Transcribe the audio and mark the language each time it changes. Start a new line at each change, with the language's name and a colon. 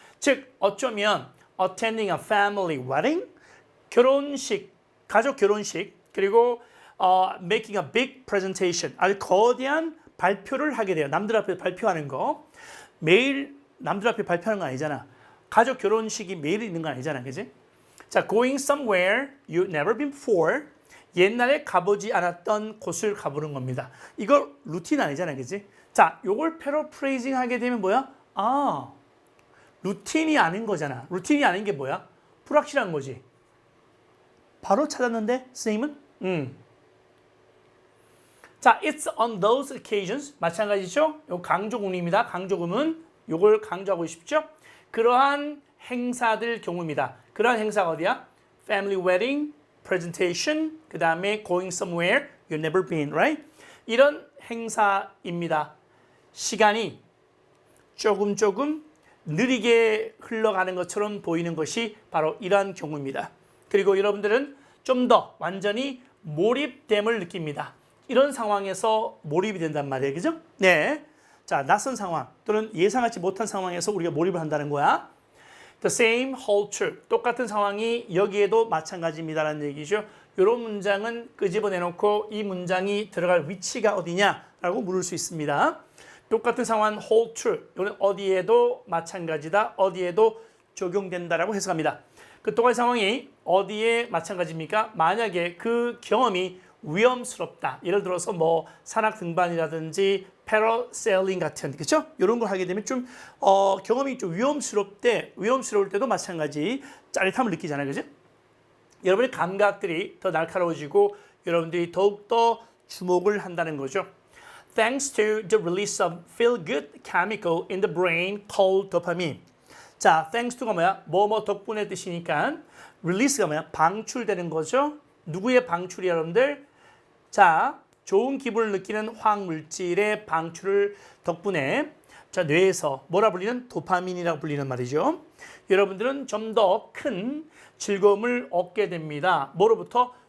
Korean: 즉 어쩌면
English: attending a family wedding,
Korean: 결혼식, 가족 결혼식, 그리고
English: making a big presentation,
Korean: 아주 거대한 발표를 하게 돼요. 남들 앞에 발표하는 거. 매일 남들 앞에 발표하는 거 아니잖아. 가족 결혼식이 매일 있는 거 아니잖아. 그지?
English: 자, going somewhere you've never been before.
Korean: 옛날에 가보지 않았던 곳을 가보는 겁니다. 이거 루틴 아니잖아. 그지? 자, 요걸 패러프레이징 하게 되면 뭐야? 아, 루틴이 아닌 거잖아. 루틴이 아닌 게 뭐야? 불확실한 거지. 바로 찾았는데, 선생님은?
English: 자, it's on those occasions.
Korean: 마찬가지죠? 요 강조구문입니다. 강조구문. 요걸 강조하고 싶죠? 그러한 행사들 경우입니다. 그러한 행사가 어디야?
English: Family wedding, presentation,
Korean: 그 다음에
English: going somewhere you've never been, right?
Korean: 이런 행사입니다. 시간이 조금 느리게 흘러가는 것처럼 보이는 것이 바로 이러한 경우입니다. 그리고 여러분들은 좀 더 완전히 몰입됨을 느낍니다. 이런 상황에서 몰입이 된단 말이에요. 그죠? 네. 자, 낯선 상황 또는 예상하지 못한 상황에서 우리가 몰입을 한다는 거야.
English: The same hold true.
Korean: 똑같은 상황이 여기에도 마찬가지입니다라는 얘기죠. 이런 문장은 끄집어내놓고 이 문장이 들어갈 위치가 어디냐라고 물을 수 있습니다. 똑같은 상황
English: hold true.
Korean: 이거는 어디에도 마찬가지다. 어디에도 적용된다라고 해석합니다. 그 똑같은 상황이 어디에 마찬가지입니까? 만약에 그 경험이 위험스럽다. 예를 들어서 뭐 산악 등반이라든지 패러세일링 같은, 그렇죠? 이런 걸 하게 되면 좀 경험이 좀 위험스러울 때도 마찬가지 짜릿함을 느끼잖아요, 그죠? 여러분의 감각들이 더 날카로워지고 여러분들이 더욱더 주목을 한다는 거죠.
English: Thanks to the release of feel-good chemical in the brain called dopamine.
Korean: 자, thanks to가 뭐야? 뭐뭐 덕분에 뜻이니까 release가 뭐야? 방출되는 거죠. 누구의 방출이야, 여러분들? 자, 좋은 기분을 느끼는 화학물질의 방출을 덕분에 자, 뇌에서 뭐라 불리는? 도파민이라고 불리는 말이죠. 여러분들은 좀 더 큰 즐거움을 얻게 됩니다. 뭐로부터?